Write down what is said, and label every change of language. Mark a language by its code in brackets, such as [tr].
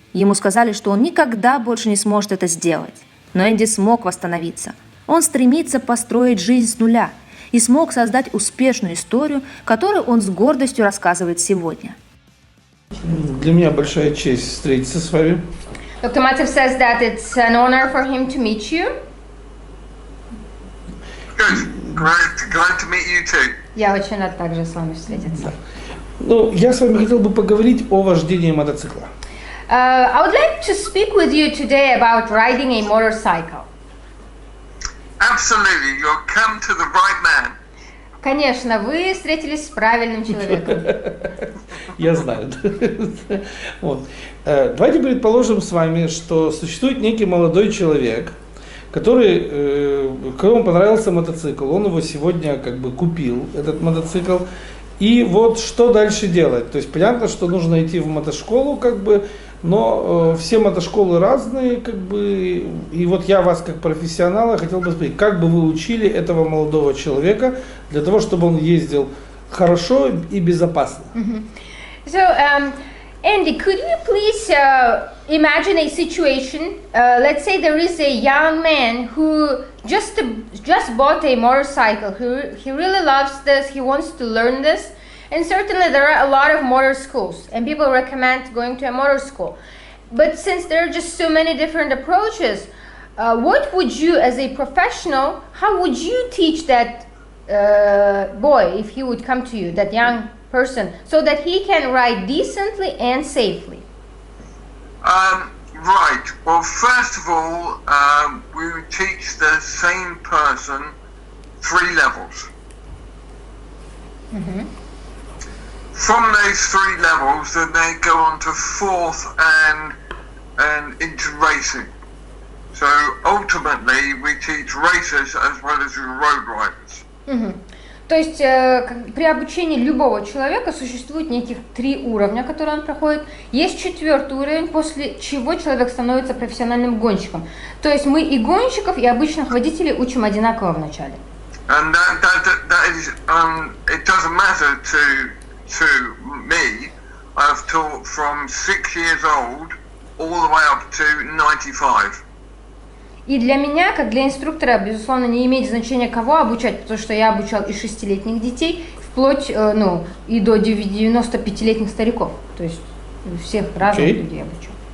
[ru] Ему сказали, что он никогда больше не сможет это сделать. Но Энди смог восстановиться. Он стремится построить жизнь с нуля и смог создать успешную историю, которую он с гордостью рассказывает сегодня. Для меня большая честь встретиться с вами. [en] Dr. Mальцев says that it's an honor for him to meet you. Good. Glad to meet you too. [ru] Я очень рад также с вами встретиться. Ну, я с вами хотел бы поговорить о вождении мотоцикла. [en] I would like to speak with you today about riding a motorcycle. Absolutely, you'll come to the right man. [ru] Конечно, вы встретились с правильным человеком. Я знаю. Вот. Давайте предположим с вами, что существует некий молодой человек, которому понравился мотоцикл. Он его сегодня как бы купил, этот мотоцикл. И вот что дальше делать? То есть понятно, что нужно идти в мотошколу, как бы, но все мотошколы разные, как бы. И вот я вас как профессионала хотел бы спросить, как бы вы учили этого молодого человека для того, чтобы он ездил хорошо и безопасно? [en] So, Andy, could you please imagine a situation? Let's say there is a young man who just bought a motorcycle. He really loves this. He wants to learn this. And certainly there are a lot of motor schools, and people recommend going to a motor school. But since there are just so many different approaches, what would you, as a professional, how would you teach that boy if he would come to you, that young person, so that he can ride decently and safely? Right. Well, first of all, we would teach the same person 3 levels. From those 3 levels, then they go on to 4th and into racing. So ultimately, we teach racers as well as road riders. [ru] То есть при обучении любого человека существует неких 3 уровня, которые он проходит. Есть 4-й уровень, после чего человек становится профессиональным гонщиком. То есть мы и гонщиков, и обычных водителей учим одинаково в начале. [en] And that is, it doesn't matter to me. I've taught from 6 years old all the way up to 95. [ru] И для меня, как для инструктора, безусловно, не имеет значения, кого обучать, потому что я обучал и 6-летних детей, вплоть, и до 95-летних стариков. То есть всех разных людей обучал.